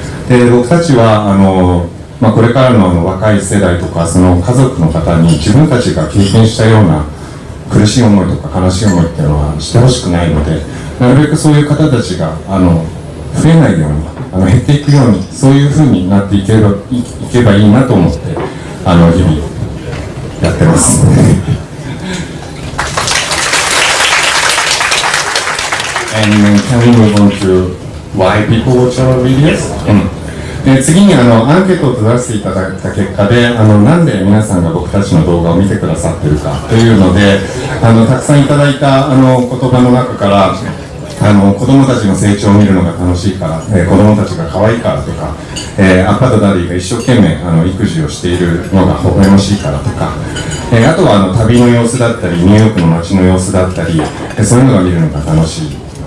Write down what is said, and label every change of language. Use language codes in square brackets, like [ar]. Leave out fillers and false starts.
[ja] で僕たちはこれからの若い世代とかその家族の方に自分たちが経験したような苦しい思いとか悲しい思いっていうのはしてほしくないので、なるべくそういう方たちが増えないように減っていくようにそういう風になっていけばいいなと思って日々やってます。 [en] And can we move on to why people watch our videos? [ja] で次にアンケートを取らせていただいた結果でなんで皆さんが僕たちの動画を見てくださってるかというのでたくさんいただいた言葉の中から子供たちの成長を見るのが楽しいから、子供たちが可愛いからとか、アッパとダディが一生懸命育児をしているのが微笑ましいからとか、あとは旅の様子だったりニューヨークの街の様子だったり、そういうのが見るのが楽しい